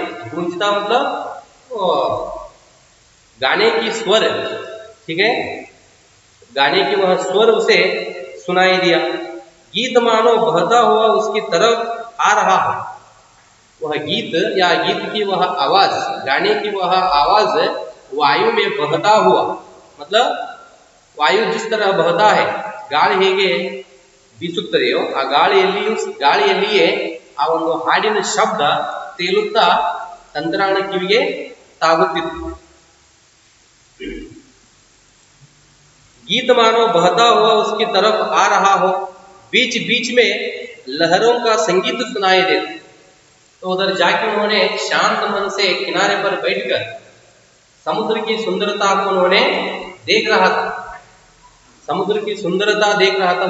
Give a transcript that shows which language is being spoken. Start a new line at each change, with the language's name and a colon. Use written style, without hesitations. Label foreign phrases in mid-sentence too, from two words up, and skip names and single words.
Hindi: गूंजता मतलब गाने की स्वर, ठीक है, गाने की वह स्वर उसे सुनाई दिया। गीत मानो बहता हुआ उसकी तरफ आ रहा हो। वह गीत या गीत की वह आवाज, गाने की वह आवाज वायु में बहता हुआ, मतलब वायु जिस तरह बहता है,
Kannada: ಗಾಳಿ ಹೇಗೆ ಬೀಸುತ್ತದೆಯೋ ಆ ಗಾಳಿಯಲ್ಲಿಯೇ ಆ ಒಂದು ಹಾಡಿನ ಶಬ್ದ ತೇಲುತ್ತಾ ತಂತ್ರಾಣ ಕಿವಿಗೆ ತಾಗುತ್ತಿತ್ತು।
Hindi: गीत मानो बहता हुआ उसकी तरफ आ रहा हो, बीच बीच में लहरों का संगीत सुनाई देता। तो उधर जाके उन्होंने शांत मन से किनारे पर बैठकर समुद्र की सुंदरता को उन्होंने देख रहा था, समुद्र की सुंदरता देख रहा था।